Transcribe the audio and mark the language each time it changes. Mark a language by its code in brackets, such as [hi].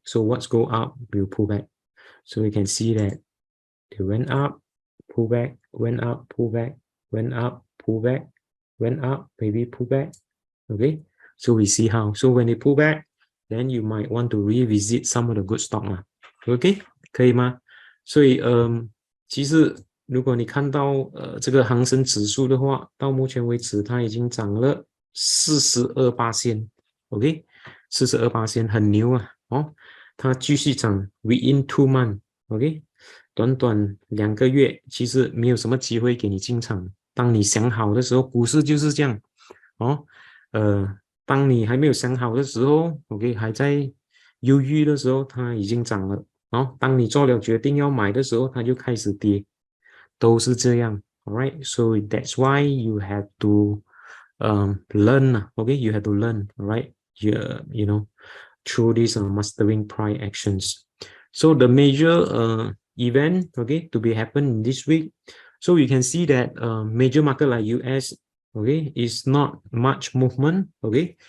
[en] So what's go up will pull back. So we can see that they went up, pull back, went up, pull back, went up, pull back, went up, maybe pull back, okay? So we see how. So when they pull back, then you might want to revisit some of the good stock 嘛 ，OK？ [zh] 可以吗？所以其实如果你看到这个恒生指数的话，到目前为止它已经涨了42%。 OK， 42%很牛啊！哦，它继续涨 ， [en] within 2 months， [zh] OK， 短短2个月，其实没有什么机会给你进场。当你想好的时候，股市就是这样，哦，当你还没有想好的时候，OK， 还在犹豫的时候，它已经涨了。哦，当你做了决定要买的时候，它就开始跌，都是这样。 [en] All right, so that's why you have to learn. Okay, you have to learn. All right. You know, through these mastering price actions. So the major event, okay, to be happen this week. So you can see that major market like US, okay, is not much movement, okay.